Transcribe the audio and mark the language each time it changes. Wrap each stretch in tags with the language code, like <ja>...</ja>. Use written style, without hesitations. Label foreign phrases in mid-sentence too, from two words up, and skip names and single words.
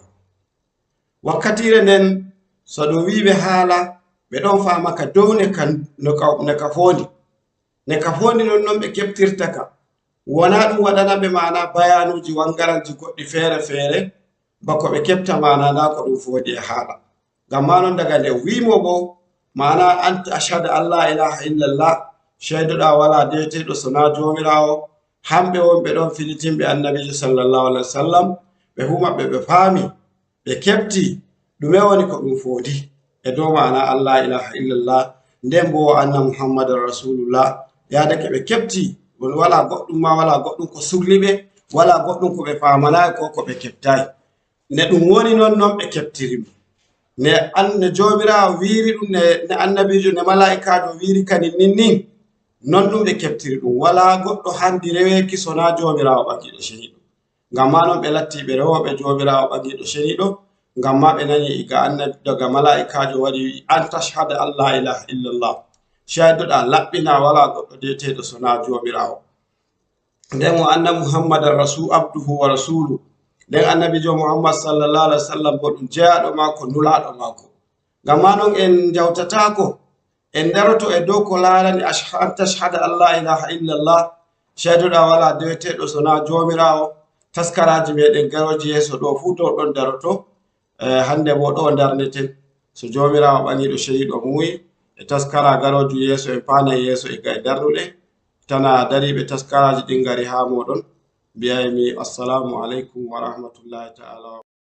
<ff>Wakkatire nden so ɗum wiɓe haala ɓe ɗon famaka dow ne ka fondi non ɓe keftirta ka, wona ɗum waɗana ɓe mana bayanuji wangaranji goɗɗi feere feere bako ɓe kefta mana na ko ɗum foodi e haala. Ngam ma non daga nde wimo bo mana</ff> <ar>أن أشهد أن لا إله إلا الله,</ar> <ff>ceydoɗa wala deweteɗo sona jomirawo, hamɓe wonɓe ɗon filitimɓe annabijo</ff> <ar>صلى الله عليه وسلم,</ar> <ff>ɓe fu maɓɓe ɓe faami ɓe kefti ɗume woni ko ɗum foodi e dow mana</ff> <ar>أن لا إله إلا الله,</ar> <ff>nden bo</ff> <ar>أن محمدا رسول الله.</ar> <ff>Yadake ɓe kefti wala goɗɗum ma wala goɗɗum ko sukliɓe, wala goɗɗum ko ɓe famanayi ko ko ɓe keftayi. Ne ɗum woni non ɓe keftirimo, ne jomirawo wiiri ɗum, ne annabijo ne mala'ikajo wiiri kadi nin non ɗum ɓe keftiri ɗum. Wala goɗɗo handi reweki sona jomirawo ɓangiɗo ceniɗo. Ngam ma non ɓe latti ɓe rewoɓe jomirawo ɓangiɗo ceniɗo, ngam ma ɓe nani iga annabi daga mala'ikajo waɗi</ff> <ar>أن تشهد أن لا إله إلا الله,</ar> <ff>caydoɗa laɓɓina wala goɗɗo deweteɗo sona jomirawo. Nden o</ff> <ar>أن محمدا عبده ورسوله,</ar> <ff>nden annabijo muhammad</ff> <ar>صلى الله عليه وسلم</ar> <ff>bo ɗum jeyaɗo mako, nulaɗo mako. Ngam ma non en jawtatako en daroto e dow ko larani</ff> <ar>أن تشهد أن لا إله إلا الله,</ar> <ff>caydoɗa wala deweteɗo sona jomirawo. Taskaraji meɗen garoji yeso ɗo fuu to ɗon daroto hande bo ɗo darneten so jomirawo ɓaniɗo shehiɗo muyi e taskara garoju yeso en panay yeso e ga e darnuɗe tana dariɓe taskaraji ɗin gari ha moɗon mbiyaymi</ff> <ar>السلام عليكم ورحمة الله تعالى.</ar>